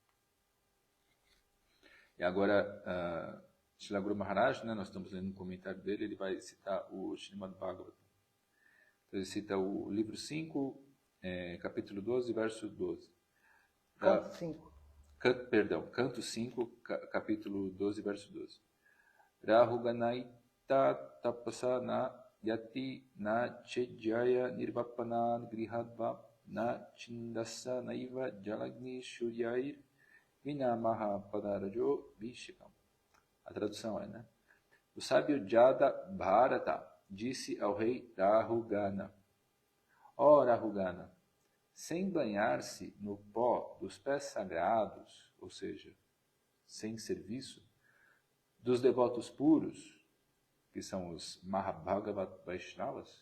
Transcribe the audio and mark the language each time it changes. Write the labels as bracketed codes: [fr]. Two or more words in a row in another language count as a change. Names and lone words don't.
[pt] E agora, Srila Guru Maharaj, nós estamos lendo um comentário dele, ele vai citar o Srimad Bhagavatam. Então, ele cita o livro 5, capítulo 12, verso 12. Canto 5. Canto 5, capítulo 12, verso 12. [sa] Rahuganaita tapasa na yati na chejaya nirvapanan grihadva na chindasa naiva jalagni shuryair vinamaha padarajo vishikam. [pt] A tradução é, né? O sábio Jada Bharata disse ao rei Rahugana, ó Rahugana, sem banhar-se no pó dos pés sagrados, ou seja, sem serviço, dos devotos puros, que são os Mahabhagavat Vaishnavas.